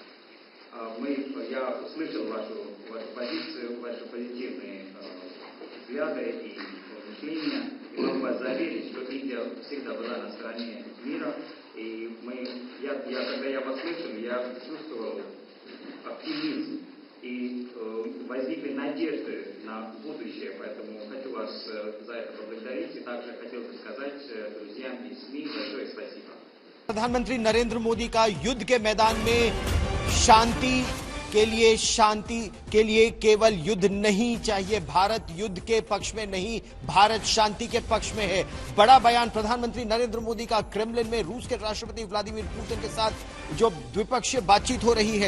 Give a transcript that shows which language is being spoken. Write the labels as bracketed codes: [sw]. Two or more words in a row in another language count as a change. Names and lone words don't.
[ru] Я услышал вашу позицию, ваши позитивные взгляды и мышления, и могу вас заверить, что Индия всегда была на стороне мира, и когда я вас слышал, я чувствовал оптимизм и возникли надежды на будущее, поэтому хочу вас за это поблагодарить и также хотел бы сказать друзьям и СМИ большое спасибо. [hi] प्रधानमंत्री नरेंद्र मोदी का युद्ध के मैदान में शांति के लिए शांति के लिए केवल युद्ध नहीं चाहिए। भारत युद्ध के पक्ष में नहीं, भारत शांति के पक्ष में है। बड़ा बयान प्रधानमंत्री नरेंद्र मोदी का क्रेमलिन में रूस के राष्ट्रपति व्लादिमीर पुतिन के साथ जो द्विपक्षीय बातचीत हो रही है।